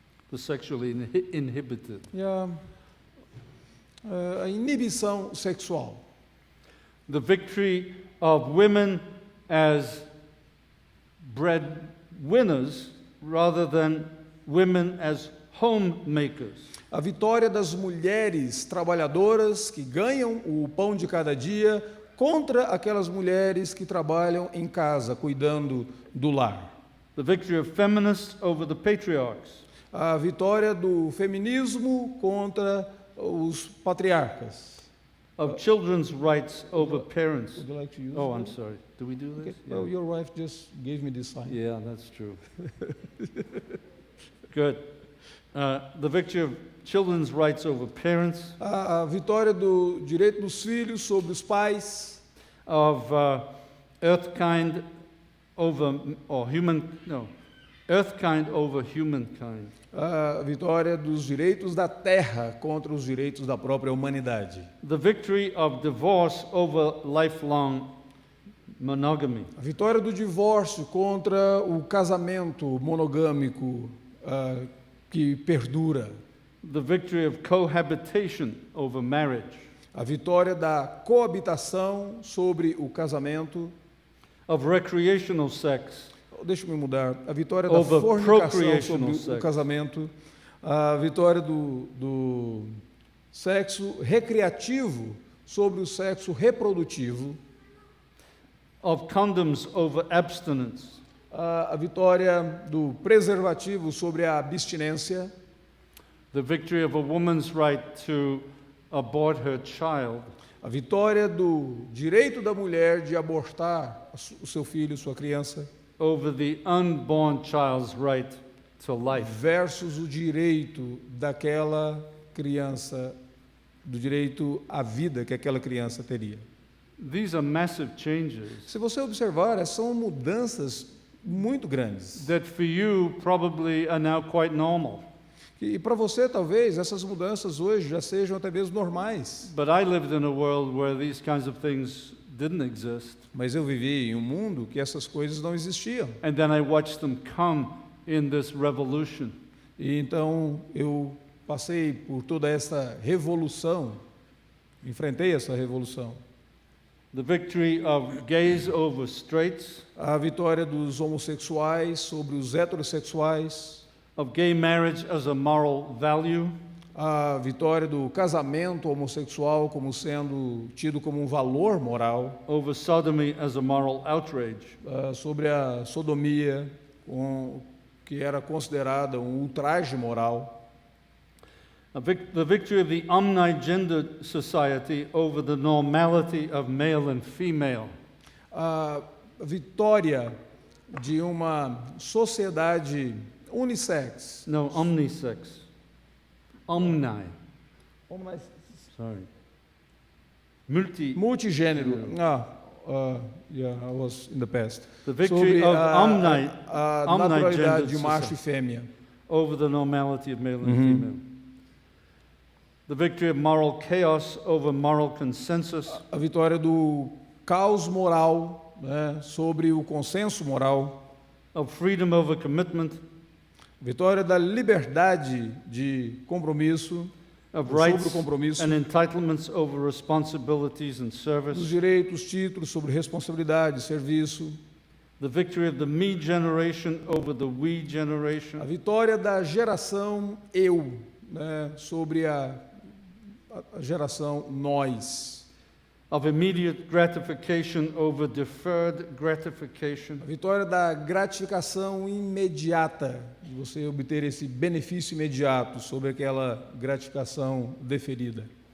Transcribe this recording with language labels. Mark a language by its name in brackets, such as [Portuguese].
[English] The sexually inhibited. [Portuguese] a inibição sexual. [English] The victory of women as breadwinners rather than women as homemakers. [Portuguese] A vitória das mulheres trabalhadoras que ganham o pão de cada dia contra aquelas mulheres que trabalham em casa, cuidando do lar. [English] The victory of feminists over the patriarchs. [Portuguese] A vitória do feminismo contra os patriarcas. [English] Of children's rights over parents. Would you like to use Oh, that? I'm sorry. Do we do Okay. this? Well, your wife just gave me this sign. Yeah, that's true. Good. The victory of children's rights over parents. [Portuguese] A vitória do direito dos filhos sobre os pais. [English] Of earthkind over, or human, no, earthkind over humankind. [Portuguese] A vitória dos direitos da terra contra os direitos da própria humanidade. [English] The victory of divorce over lifelong monogamy. [Portuguese] A vitória do divórcio contra o casamento monogâmico que perdura. [English] The victory of cohabitation over marriage. [Portuguese] A vitória da coabitação sobre o casamento. [English] Of recreational sex. [Portuguese] Deixa-me mudar. A vitória da [English] Over [Portuguese] fornicação sobre o [English] sex. [Portuguese] casamento. A vitória do sexo recreativo sobre o sexo reprodutivo. [English] Of condoms over abstinence. [Portuguese] A vitória do preservativo sobre a abstinência. [English] The victory of a woman's right to abort her child. [Portuguese] A vitória do direito da mulher de abortar o seu filho, sua criança. [English] Over the unborn child's right to life. [Portuguese] Versus o direito daquela criança, do direito à vida que aquela criança teria. [English] These are massive changes [Portuguese] Se você observar, essas são mudanças muito grandes. [English] that for you probably are now quite normal. [Portuguese] E para você, talvez, essas mudanças hoje já sejam até mesmo normais. [English] But I lived in a world where these kinds of things didn't exist. [Portuguese] Mas eu vivi em um mundo que essas coisas não existiam. [English] And then I watched them come in this revolution. [Portuguese] E então eu passei por toda essa revolução, enfrentei essa revolução. [English] The victory of gays over straights, [Portuguese] A vitória dos homossexuais sobre os heterossexuais. [English] of gay marriage as a moral value, [Portuguese] A vitória do casamento homossexual como sendo tido como um valor moral. [English] over sodomy as a moral outrage, [Portuguese] Sobre a sodomia, que era considerada um ultraje moral. [English] the victory of the omnigendered society over the normality of male and female, [Portuguese] A vitória de uma sociedade unissex. [English] no, omnisex, omni, sorry, [Portuguese] Multigênero. [English] Yeah, I was in the past. The victory [Portuguese] Sobre [English] of [Portuguese] a naturalidade de [English] omnigendered [Portuguese] macho e [English] society. [Portuguese] fêmea. [English] over the normality of male and female. The victory of moral chaos over moral consensus, [Portuguese] A vitória do caos moral, né, sobre o consenso moral. [English] of freedom over commitment, [Portuguese] Vitória da liberdade de compromisso, [English] of [Portuguese] sobre o [English] rights [Portuguese] compromisso, [English] and entitlements over responsibilities and [Portuguese] dos [English] service, [Portuguese] direitos, títulos sobre responsabilidade, serviço. [English] the victory of the me generation over the we [Portuguese] A [English] generation, [Portuguese] vitória da geração eu, né, sobre a geração nós. [English] of immediate gratification over deferred gratification, [Portuguese] A vitória da gratificação imediata, de você obter esse benefício imediato sobre aquela gratificação deferida.